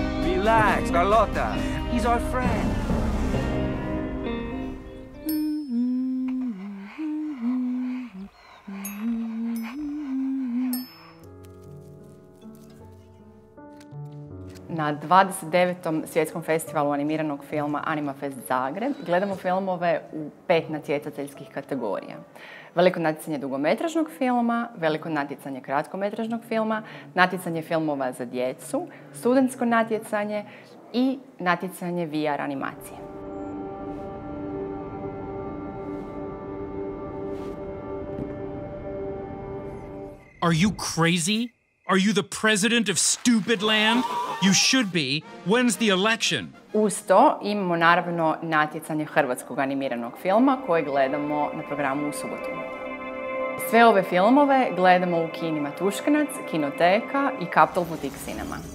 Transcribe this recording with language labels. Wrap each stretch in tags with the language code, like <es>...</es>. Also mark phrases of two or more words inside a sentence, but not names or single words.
<en>Relax, Carlotta. He's our friend.</en> <hr>Na 29. svjetskom festivalu animiranog filma Animafest Zagreb gledamo filmove u 5 natjecateljskih kategorija. Veliko natjecanje dugometražnog filma, veliko natjecanje kratkometražnog filma, natjecanje filmova za djecu, studentsko natjecanje i natjecanje VR animacije.</hr> <en>Are you crazy? Are you the president of stupid land? You should be. When's the election?</en> <hr>Uz to imamo naravno natjecanje hrvatskog animiranog filma koje gledamo na programu u subotu. Sve ove filmove gledamo u kinima Tuškanac, Kinoteka i Capital Boutique Cinema.</hr>